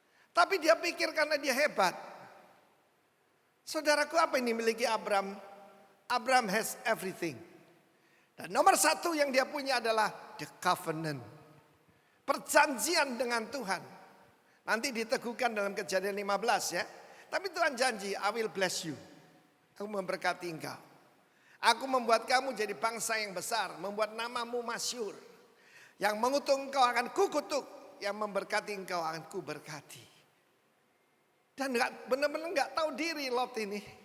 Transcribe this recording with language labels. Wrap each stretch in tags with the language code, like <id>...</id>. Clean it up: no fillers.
<id>Tapi dia pikir karena dia hebat. Saudaraku, apa yang dimiliki Abram?</id> <en>Abram has everything.</en> <id>Dan nomor satu yang dia punya adalah the covenant. Perjanjian dengan Tuhan. Nanti diteguhkan dalam Kejadian 15 ya. Tapi Tuhan janji,</id> <en>I will bless you.</en> <id>Aku memberkati engkau. Aku membuat kamu jadi bangsa yang besar. Membuat namamu masyhur. Yang mengutuk engkau akan kukutuk. Yang memberkati engkau akan kuberkati. Dan benar-benar gak tahu diri Lot ini.</id>